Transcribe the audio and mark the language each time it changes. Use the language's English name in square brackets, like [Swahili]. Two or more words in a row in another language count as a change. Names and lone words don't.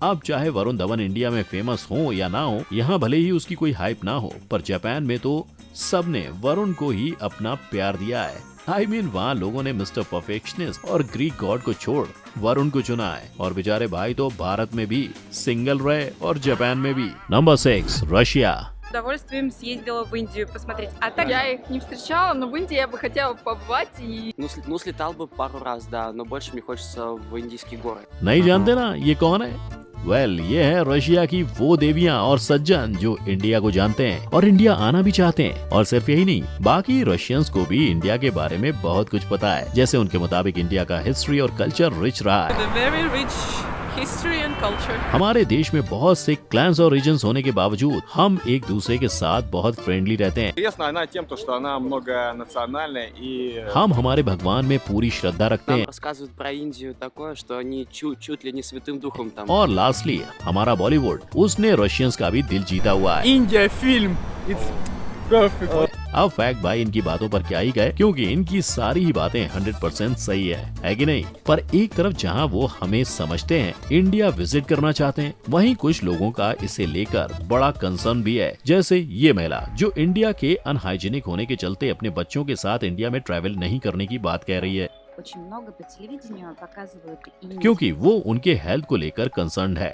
[Hindi] अब चाहे वरुण धवन इंडिया में फेमस हो या ना हो, यहाँ भले ही उसकी कोई हाइप ना हो, पर जापान में तो सबने वरुण को ही अपना प्यार दिया है। [English] I mean [Hindi] वहाँ लोगों ने मिस्टर परफेक्शनिस्ट और ग्रीक गॉड को छोड़ वरुण को चुना है, और बेचारे भाई तो भारत में भी सिंगल रहे और जापान में भी। नंबर 6, रशिया। [Russian] С удовольствием съездила в Индию посмотреть. А так Я их не встречала, но в Индии я бы хотела побывать и... Ну, слетал бы пару раз, да, но больше мне хочется в индийские горы. [Hindi] नहीं जानते ना ये कौन है? वेल, ये है रशिया की वो देवियां और सज्जन जो इंडिया को जानते हैं और इंडिया आना भी चाहते हैं। और सिर्फ यही नहीं, बाकी रशियंस को भी इंडिया के बारे में बहुत कुछ पता है। जैसे उनके मुताबिक इंडिया का हिस्ट्री और [English] culture rich [Hindi] रहा है। [English] history and culture. [Hindi] हमारे देश में बहुत से क्लैंस और रीजन्स होने के बावजूद हम एक दूसरे के साथ बहुत फ्रेंडली रहते हैं। हम हमारे भगवान में पूरी श्रद्धा रखते हैं। [Russian] Рассказывают про Индию такое, что они чуть ли не святым духом там. [Hindi] और लास्टली हमारा बॉलीवुड, उसने रशियंस का भी दिल जीता हुआ है। [English] India film, it's perfect. [Hindi] अब फैक्ट भाई इनकी बातों पर क्या ही गए, क्योंकि इनकी सारी ही बातें 100% सही है कि नहीं? पर एक तरफ जहां वो हमें समझते हैं, इंडिया विजिट करना चाहते हैं, वहीं कुछ लोगों का इसे लेकर बड़ा कंसर्न भी है। जैसे ये महिला जो इंडिया के अनहाइजीनिक होने के चलते अपने बच्चों के साथ इंडिया में ट्रैवल नहीं करने की बात कह रही है, क्योंकि वो उनके हेल्थ को लेकर कंसर्न है।